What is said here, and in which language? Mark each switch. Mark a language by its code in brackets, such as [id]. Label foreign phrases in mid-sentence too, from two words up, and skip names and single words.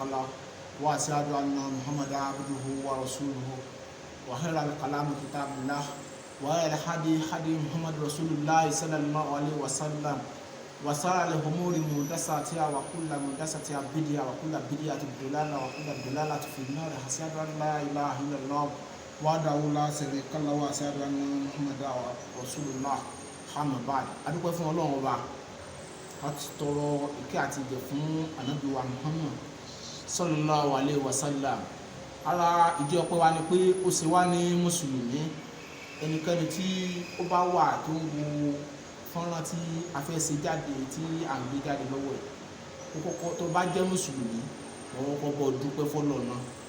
[ar] له وأشهد أن محمدا عبده ورسوله وخير الكلام كتاب الله وخير الهدي هدي محمد رسول الله صلى الله عليه وسلم وشر الأمور محدثاتها وكل محدثة بدعة وكل بدعة ضلالة وكل ضلالة في النار أشهد أن لا إله إلا الله وحده لا شريك له وأشهد أن محمدا رسول الله أما بعد [yo] adúpẹ́ fún Ọlọ́run Ọba a ti tọrọ ìkẹ́ àti ìgẹ̀ fún Ànábì wa Muhammad [ar] صلى الله عليه وسلم [yo] ara ìdí ọpẹ́ wa ni pé ó ṣe wá ní mùsùlùmí ẹnikẹ́ni tí ó bá wà tó ń wo fọ́nrán tí a fẹ́ ṣe jáde tí à ń gbé jáde lọ́wọ́ ẹ̀ ó kọ́kọ́ tó bá jẹ́ mùsùlùmí ọwọ́ kọ́kọ́ dúpẹ́ fọ́lọ́run náà